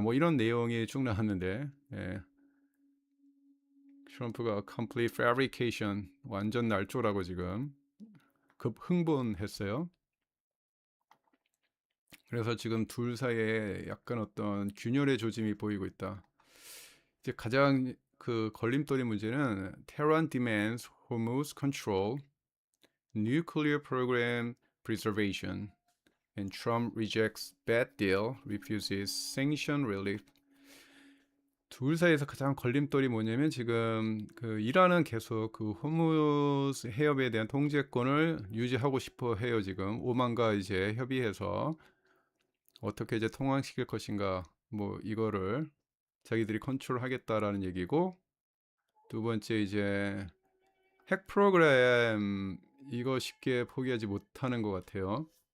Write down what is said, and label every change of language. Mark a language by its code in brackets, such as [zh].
[ko] 뭐 이런 내용이 쭉 나왔는데, 트럼프가 [en] complete fabrication, [ko] 완전 날조라고 지금 급 흥분했어요. 그래서 지금 둘 사이에 약간 어떤 균열의 조짐이 보이고 있다. 이제 가장 그 걸림돌이 문제는 [en] Tehran demands Hormuz control, nuclear program preservation, and Trump rejects bad deal, refuses sanction relief. [ko] 둘 사이에서 가장 걸림돌이 뭐냐면 지금 그 이란은 계속 그 호무즈 해협에 대한 통제권을 유지하고 싶어 해요. 지금 오만과 이제 협의해서 어떻게 이제 통항시킬 것인가 뭐 이거를 자기들이 컨트롤하겠다라는 얘기고, 두 번째 이제 핵 프로그램 이거 쉽게 포기하지 못하는 것 같아요.